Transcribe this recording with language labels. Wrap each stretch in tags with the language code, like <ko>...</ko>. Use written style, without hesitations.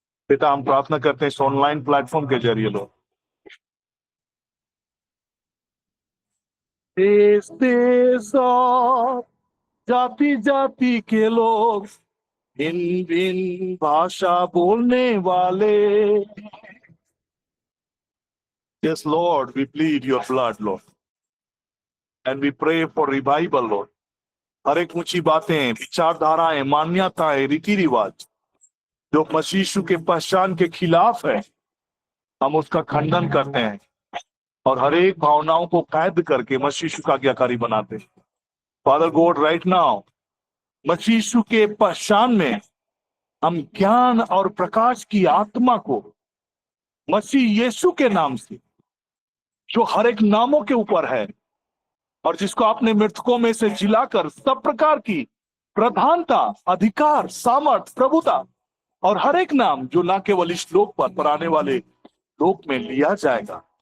<hi>पिता, हम प्रार्थना करते हैं इस ऑनलाइन प्लेटफॉर्म के जरिए लोग देश देश और जाति जाति के लोग, भिन्न भिन्न भाषा बोलने वाले।</hi> <en>Yes, Lord, we plead your blood, Lord, and we pray for revival, Lord.</en> <hi>हर एक ऊंची बातें, विचारधाराएं, मान्यताएं, रीति रिवाज जो मसीह यीशु के पहचान के खिलाफ है, हम उसका खंडन करते हैं और हर एक भावनाओं को कैद करके मसीह यीशु का आज्ञाकारी बनाते हैं।</hi> <en>father god, right now</en> <hi>मसीह यीशु के पहचान में हम ज्ञान और प्रकाश की आत्मा को मसीह यीशु के नाम से, जो हर एक नामों के ऊपर है और जिसको आपने मृतकों में से जिलाकर सब प्रकार की प्रधानता, अधिकार, सामर्थ, प्रभुता और हर एक नाम जो ना केवल इस लोक पर आने वाले लोक में लिया जाएगा,</hi>